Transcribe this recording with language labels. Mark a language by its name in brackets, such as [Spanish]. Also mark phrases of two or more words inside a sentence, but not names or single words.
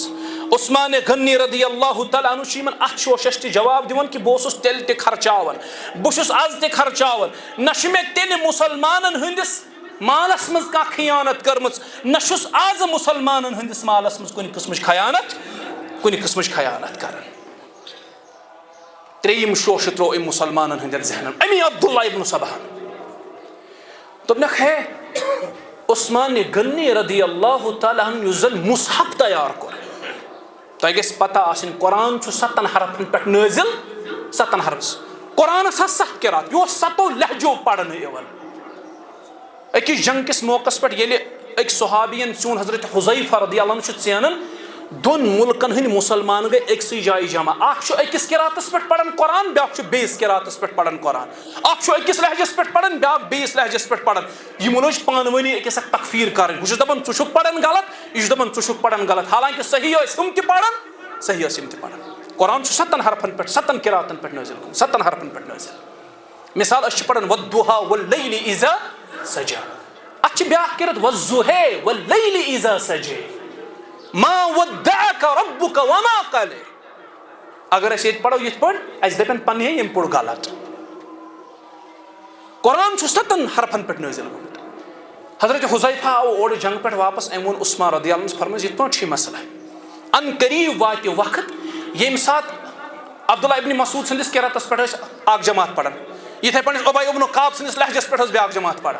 [Kashmiri] عثمان غنی [Arabic] رضی اللہ تعالیٰ عنہ [Kashmiri] چھُ یِمن اتھ شوشس تہِ جواب دِوان کہِ بہٕ اوسُس تیٚلہِ تہِ خرچاوان، بہٕ چھُس آز تہِ خرچاوان، نہ چھُ مےٚ تیٚلہِ مُسلمانن ہٕنٛدِس مالس منٛز کانٛہہ خیانت کٔرمٕژ، نہ چھُس آز مُسلمانن ہٕنٛدِس مالس منٛز کُنہِ قٕسمٕچ خیانت کران. ترٛیٚیِم شوشہٕ ترٛوو أمۍ مُسلمانن ہٕنٛدٮ۪ن ذہنن امی عبداللہ ابن صباہن. دوٚپنکھ ہے عثمان غنی [Arabic] رضی اللہ تعالیٰ عنہ [Kashmiri] یُس زن مُصحف تیار کوٚر، تۄہہِ گژھِ پتہ آسٕنۍ قرآن چھُ 7 حرفن پٮ۪ٹھ نٲزِل، 7 حرف. قرآنس آسہٕ 7 قرات، یہِ اوس 7 لہجو پرنہٕ یِوان. أکِس جنگ کِس موقعس پٮ۪ٹھ ییٚلہِ أکۍ صحابین ژیوٚن حضرت حذیفہ [Arabic] رضی اللہ عنہ [Kashmiri] چھُ ژینان، 2 مُلکن ہٕنٛدۍ مُسلمان گٔے أکسٕے جایہِ جمع. اکھ چھُ أکِس قراتس پٮ۪ٹھ پران قرآن، بیاکھ چھُ بیٚیِس قراتس پٮ۪ٹھ پران قرآن. اکھ چھُ أکِس لہجس پٮ۪ٹھ پران، بیاکھ بیٚیِس لہجس پٮ۪ٹھ پران. یِمو لٲج پانہٕ ؤنی أکِس اکھ تکفیٖر کرٕنۍ. بہٕ چھُس دپان ژٕ چھُکھ پران غلط، یہِ چھُ دپان ژٕ چھُکھ پران غلط. حالانکہِ صحیح ٲسۍ ہُم تہِ پران، صحیح ٲسۍ یِم تہِ پران. قرآن چھُ 7 حرفن پٮ۪ٹھ، 7 قراتن پٮ۪ٹھ نٲزِل گوٚمُت، 7 حرفن پٮ۪ٹھ نٲزِل. مثال أسۍ چھِ پران [Arabic] وَالضُّحَىٰ وَاللَّيْلِ إِذَا سَجَىٰ. [Kashmiri] اتھ چھِ بیاکھ قرت [Arabic] وَالضُّحَىٰ وَاللَّيْلِ إِذَا سَجَىٰ مَا وَدَّعَكَ رَبُّكَ وَمَا قَلَىٰ. [Kashmiri] اگر أسۍ ییٚتہِ پرو یِتھ پٲٹھۍ اَسہِ دَپن پننہِ ییٚمۍ پوٚر غلط. قرآن چھُ 7 حرفن پٮ۪ٹھ نٲزِل گوٚمُت. حضرت حذیفہ آو اورٕ جنگ پٮ۪ٹھ واپس. أمۍ ووٚن عثمان [Arabic] رضی اللہ عنہس [Kashmiri] فرمٲیِس یِتھ پٲٹھۍ چھُ یہِ مسلہٕ. ان قریٖب واتہِ وقت ییٚمہِ ساتہٕ عبداللہ ابن مسعود سٕنٛدِس قراتس پٮ۪ٹھ ٲسۍ اکھ جماعت پران، یِتھے پٲٹھۍ ابی ابن کعب سٕنٛدِس لہجس پٮ۪ٹھ ٲس بیاکھ جماعت پران.